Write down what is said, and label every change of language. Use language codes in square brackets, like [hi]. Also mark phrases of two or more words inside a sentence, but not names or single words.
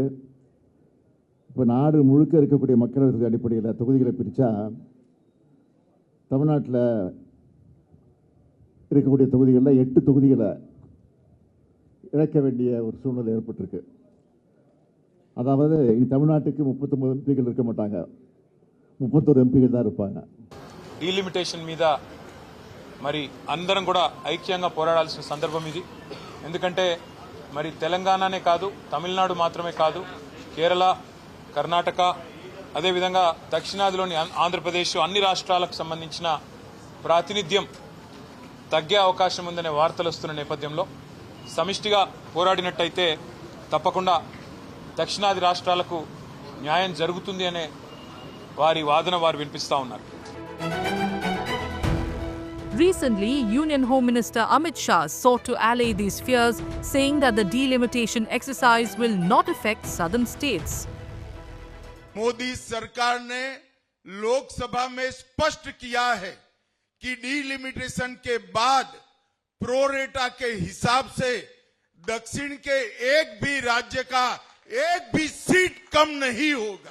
[ta] இப்போ நாடு முழுக்க இருக்கக்கூடிய மக்கள் அடிப்படையில் தொகுதிகளை பிரித்தா தமிழ்நாட்டில் இருக்கக்கூடிய தொகுதிகளில் 8 தொகுதிகளை இழக்க வேண்டிய ஒரு சூழ்நிலை ஏற்பட்டிருக்கு. அதாவது தமிழ்நாட்டுக்கு 39 எம்பிகள் இருக்க மாட்டாங்க, 31 எம்பிகள் தான் இருப்பாங்க. [te] డీలిమిటేషన్ మీద మరి అందరం కూడా ఐక్యంగా పోరాడాల్సిన సందర్భం ఇది. ఎందుకంటే మరి తెలంగాణనే కాదు, తమిళనాడు మాత్రమే కాదు, కేరళ, కర్ణాటక, అదేవిధంగా దక్షిణాదిలోని ఆంధ్రప్రదేశ్, అన్ని రాష్ట్రాలకు సంబంధించిన ప్రాతినిధ్యం తగ్గే అవకాశం ఉందనే వార్తలు వస్తున్న నేపథ్యంలో సమిష్టిగా పోరాడినట్టయితే తప్పకుండా దక్షిణాది రాష్ట్రాలకు న్యాయం జరుగుతుంది అనే వారి వాదన వారు వినిపిస్తా ఉన్నారు. [en] Recently, Union Home Minister Amit Shah sought to allay these fears, saying that the delimitation exercise will not affect southern states. [hi] मोदी सरकार ने लोकसभा में स्पष्ट किया है कि डीलिमिटेशन के बाद प्रोरेटा के हिसाब से दक्षिण के एक भी राज्य का एक भी सीट कम नहीं होगा.